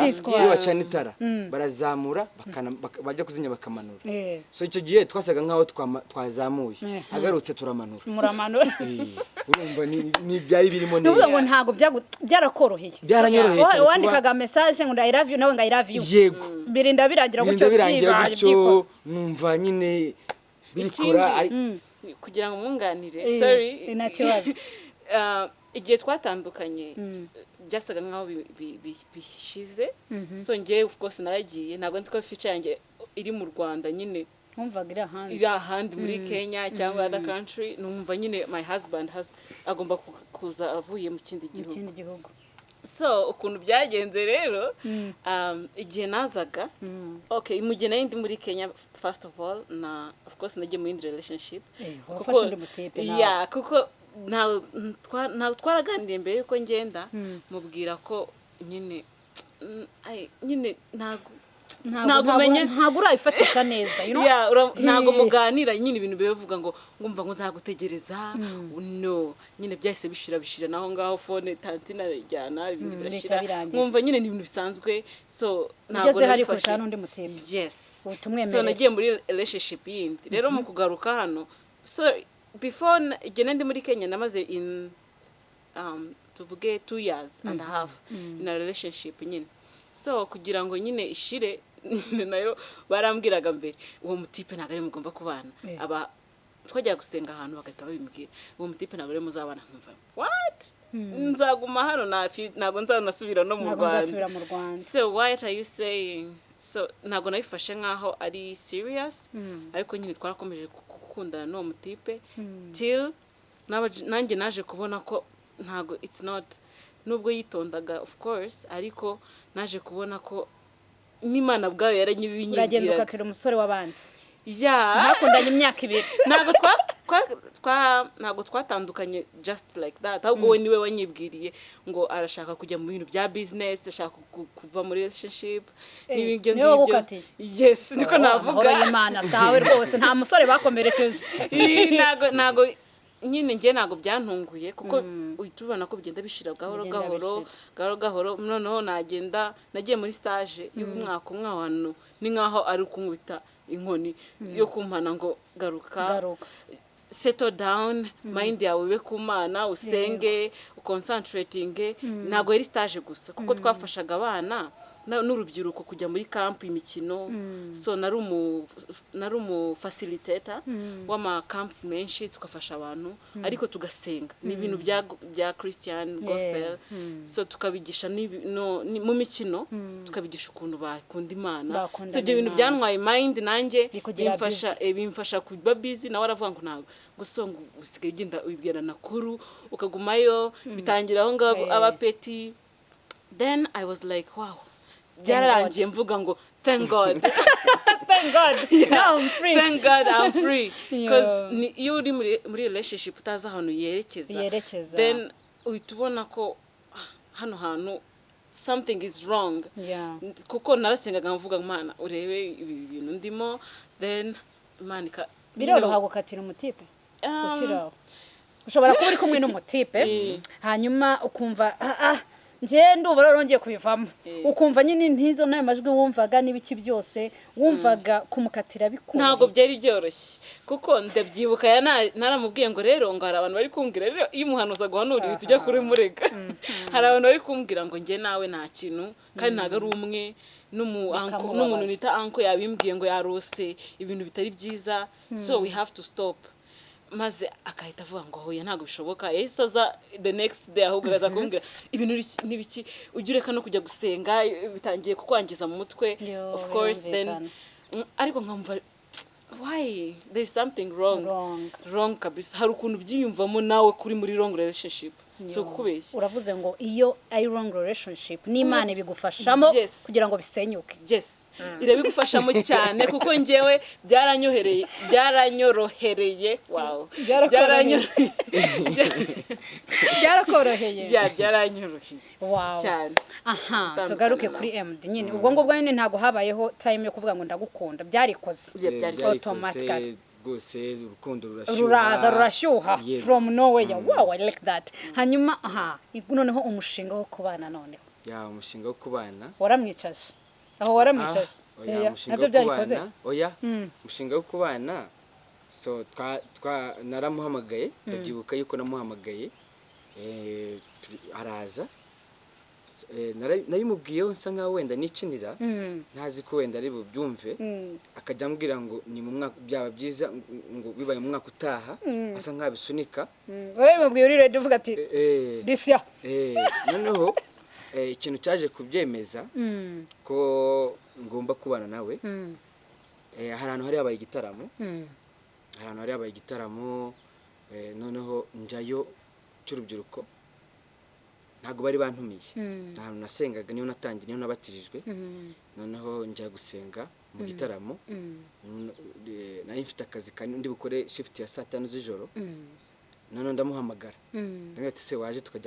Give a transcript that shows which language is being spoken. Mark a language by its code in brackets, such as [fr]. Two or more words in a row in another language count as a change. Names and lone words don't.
[rw] Biritwara. iyo bacanye itara barazamura bajya kuzinya bakamanura so icyo gihe twasaga nkaho twazamuye agarutse turamanura muramanura urumva ni byari birimo nuvuga ngo neza ntago byarakoroheye byaranyoroheye cyane kuba wandikaga message ngo [en] I love you [rw] nawe ngo [en] I love you [rw] yego birinda birangira birinda birangira byibaye, gutyo byikoze. numva nyine birikora kugira ngo mwunganire sorry nta kibazo. Igihe twatandukanye byasaga nkaho bishize so njye [en] of course [rw] naragiye ntabwo nzi ko future yanjye iri mu Rwanda nyine nkumvaga iri ahandi muri Kenya cyangwa [en] other country [rw] numva nyine [en] my husband [rw] agomba kuza avuye mu kindi gihugu so ukuntu byagenze rero igihe nazaga okay mu gihe nari ndi muri Kenya [en] first of all [rw] na [en] of course [rw] nagiye mu relationship kuko ntawe twaraganiriye mbere yuko ngenda mubwira ko nyine ntago umenya ntago urabifatisha neza ntago muganira nyine ibintu bivuga ngo ngumva ngo nzagutegereza no nyine byahise bishira naho ngaho phone tantina ijyana ibintu birashira ngumva nyine ni ibintu bisanzwe so ntago nabifashe n'undi mutima [en] yes so [rw] nagiye muri relationship yindi rero mu kugaruka hano [en] so before [rw] igene ndi muri Kenya namaze in tuvuge [en] 2 years and a half in a relationship [rw] nyine so kugira ngo nyine ishire nayo barambwiraga mbere uwo mutipe ntago ari mugomba kubana aba twajya gusenga ahantu bagahita babimbwira uwo mutipe ntago ari muzabana nkumva what nzaguma hano ntago nzanasubira no mu Rwanda [en] so what are you saying so [rw] ntago nabifashe nkaho ari serious ariko nyine twarakomeje gukundana n'uwo mutipe till nanjye naje kubona ko ntago [en] it's not [rw] nubwo yitondaga of course ariko naje kubona ko n'Imana bwayo yaranyibinyibwira uragenda ukatira umusore w'abandi nakundanye imyaka 2 ntago twatandukanye [en] just like that [rw] ahubwo we niwe wanyibwiriye ngo arashaka kujya mu bintu bya business ashaka kuva muri relationship n'ibyo ngibyo yes niko navuga Imana tawe rwose nta musore bakomerekeje ntago nyine njye ntago byantunguye kuko uhitubona ko bigenda bishira gahoro noneho nagiye muri stage y'umwaka umwe ahantu ni nkaho ari kunkubita inkoni yo kumpana ngo garuka [en] settle down mind [rw] yawe ibe ku Mana usenge concentrating ntago yari stage gusa kuko twafashaga abana n'urubyiruko kujya muri camp imikino so nari umu facilitator w'ama camps menshi tukafasha abantu ariko tugasenga ni ibintu bya [en] Christian gospel [rw] so tukabigisha mu mikino tukabigisha ukuntu bakunda Imana so ibyo bintu byantwaye mind nanjye bimfasha kuba busy nawe aravuga ngo ntago gusonga usigaye ugenda ubibwira nakuru ukagumayo bitangira aho ngaho abapeti [en] then I was like wow [rw] byararangiye mvuga ngo [en] thank God now I'm free thank God I'm free because [rw] iyo uri muri relationship utazi ahantu yerekeza then uhitubona ko hano hantu [en] something is wrong [rw] kuko narasengaga mvuga Imana urebe ibi bintu ndimo then Imana biroroha gukatira umutipe ukiraho ushobora kuba uri kumwe n'umutipe hanyuma ukumva nje ndumva rongeye kubivamo ukumva nyine ntizo nayo majwi wumvaga n'ibiki byose wumvaga kumukatira bikuru ntago byari byoroshye kuko ndabyibuka naramubwiye ngo rero ngo hari abantu bari kumbwira rero iyo umuhanuza guhanura tujya kuri murega hari abantu bari kumbwira ngo nje nawe nta kintu kandi ntago ari umwe n'umuntu nita anko yabimbwiye ngo yarose ibintu bitari byiza [en] so we have to stop [rw] maze akahita avuga ngo hoya ntago bishoboka yahise aza [en] the next day [rw] ahubwo aza kumbwira ibintu n'ibiki ugireka no kujya gusenga bitangiye kukwangiza mu mutwe [en] of course then [rw] ariko nkamva [en] why there is something wrong [rw] kabisa hari ukuntu byiyumvamo nawe kuri muri [en] wrong relationship [rw] si ukubeshya uravuze ngo iyo ari [en] wrong relationship [rw] n'Imana ibigufashamo Yes. kugira ngo bisenyuke yes irabigufashamo cyane kuko njyewe byaranyorohereye wow byarakoroheye byaranyoroheye wow cyane aha tugaruke kuri MD nyine ubwo ngubwo nyine ntago habayeho time yo kuvuga ngo ndagukunda byarikoze byari automatically. rwose urukundo rurashyuha ruraza rurashyuha Yeah. [en] from nowhere wow I like that [rw] hanyuma aha noneho umushinga wo kubana noneho ya umushinga wo kubana waramwicaje aho waramwicaje oya Yeah, umushinga nabyo wo byarikoze kubana oya umushinga wo kubana so naramuhamagaye ndabyibuka yuko namuhamagaye araza nabimubwiyeho nsa nkaho wenda nicinira ntazi ko wenda ari bubyumve akajya ambwira ngo ni mu mwaka byaba byiza ngo bibaye mu mwaka utaha asa nk'abisunika wewe mubwiye uri ready uvuga ati [en] this year [rw] noneho ikintu cyaje kubyemeza ko ngomba kubana nawe hari ahantu hari habaye igitaramo noneho njyayo cy'urubyiruko ntabwo bari bantumiye ahantu nasengaga niyo natangiye niyo nabatirijwe noneho njya gusenga mu gitaramo nari mfite akazi ndi bukore shift ya 5 z'ijoro noneho ndamuhamagara ndamubwira ati se waje tukajya